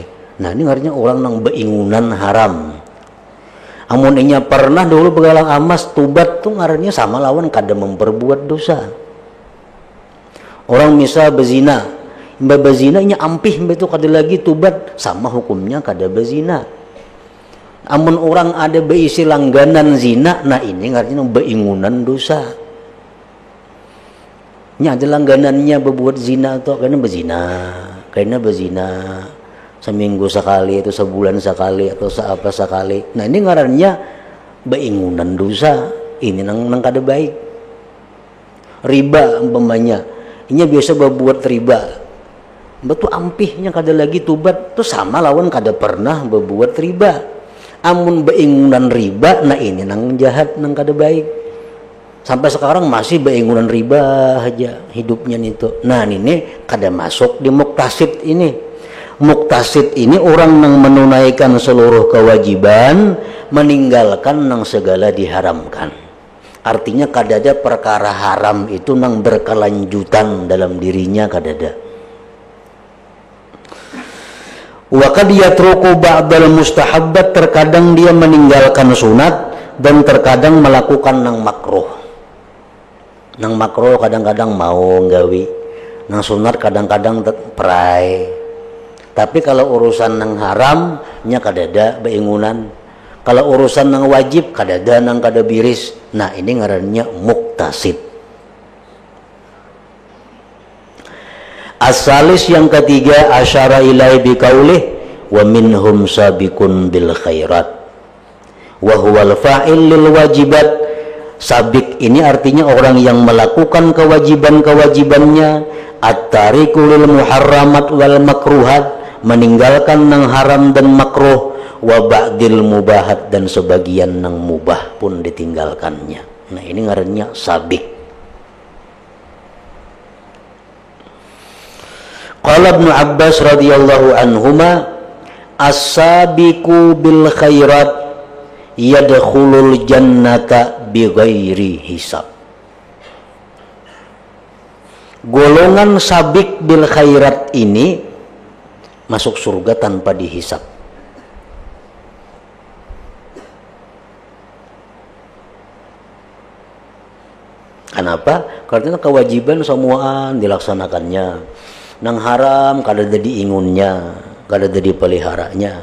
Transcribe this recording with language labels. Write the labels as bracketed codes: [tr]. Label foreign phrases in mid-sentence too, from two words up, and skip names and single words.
[bjn] Nah, ini artinya orang nang beingunan haram. Amun inya pernah dulu begalang emas tubat tuh ngarannya sama lawan kada memperbuat dosa. Orang misal bezina, bezina nya ampih itu kada lagi tubat, sama hukumnya kada bezina. Amun orang ada beisi langganan zina, nah ini artinya beingunan dosa. nya ada langganannya berbuat zina atau karena berzina seminggu sekali atau sebulan sekali atau seapa sekali. Nah ini ngarannya beingunan dosa, ini nang kada baik. Riba umpamanya, ini biasa berbuat riba, betul ampihnya kada lagi tubat, tuh sama lawan kada pernah berbuat riba. Amun beingunan riba, nah ini nang jahat, nang kada baik. Sampai sekarang masih beingunan riba aja hidupnya itu. Nah ini kada masuk di muktasid ini. Muktasid ini orang yang menunaikan seluruh kewajiban, meninggalkan nang segala diharamkan. Artinya kada ada perkara haram itu nang berkelanjutan dalam dirinya, kada ada. [ar] وقد يترك بعض المستحبات, [bjn] terkadang dia meninggalkan sunat dan terkadang melakukan nang makruh. Nang makruh kadang-kadang mau nggawi, nang sunat kadang-kadang perai. Tapi kalau urusan nang haram nya kadada beingunan. Kalau urusan nang wajib kadada nang kada biris. Nah ini ngarannya muktasid. Asalis yang ketiga, [ar] أشار إليه بقوله ومنهم سابق بالخيرات وهو الفاعل للواجبات. [bjn] Sabik ini artinya orang yang melakukan kewajiban-kewajibannya, [ar] التارك للمحرمات والمكروهات, [bjn] meninggalkan nang haram dan makruh, [ar] وبعض المباحات, [bjn] dan sebagian nang mubah pun ditinggalkannya. Nah ini ngarannya sabik. [ar] قال ابن عباس رضي الله عنهما السابق بالخيرات يدخل الجنة بغير حساب. [bjn] Golongan [ar] سابق بالخيرات [bjn] ini masuk surga tanpa dihisab. Kenapa? Karena kewajiban semuaan dilaksanakannya. Nang haram kada jadi ingunnya, kada jadi peliharanya.